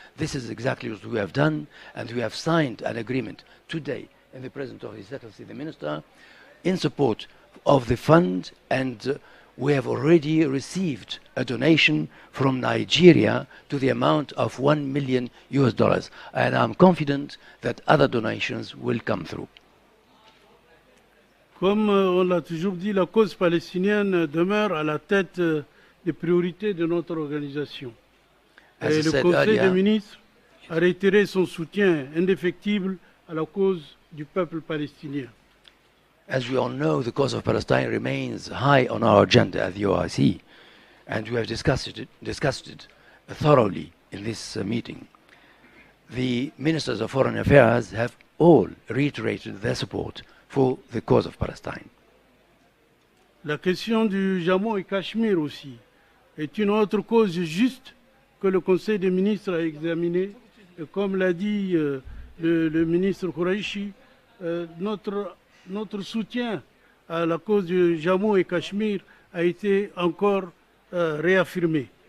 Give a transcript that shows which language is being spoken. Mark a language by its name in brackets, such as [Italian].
[English] This is exactly what we have done, and we have signed an agreement today in the presence of His Excellency the Minister in support of the fund, and we have already received a donation from Nigeria to the amount of $1 million, and I'm confident that other donations will come through. [French] Comme on l'a toujours dit, la cause palestinienne demeure à la tête des priorités de notre organisation. Et le Conseil des ministres a réitéré son soutien indéfectible à la cause du peuple palestinien. [English] As we all know, the cause of Palestine remains high on our agenda at the OIC, and we have discussed it thoroughly in this meeting. The ministers of foreign affairs have all reiterated their support for the cause of Palestine. [French] La question du Jammu et Cachemire aussi est une autre cause juste que le Conseil des ministres a examinée. Et comme l'a dit le ministre Qureshi, notre soutien à la cause du Jammu et Cachemire a été encore réaffirmé.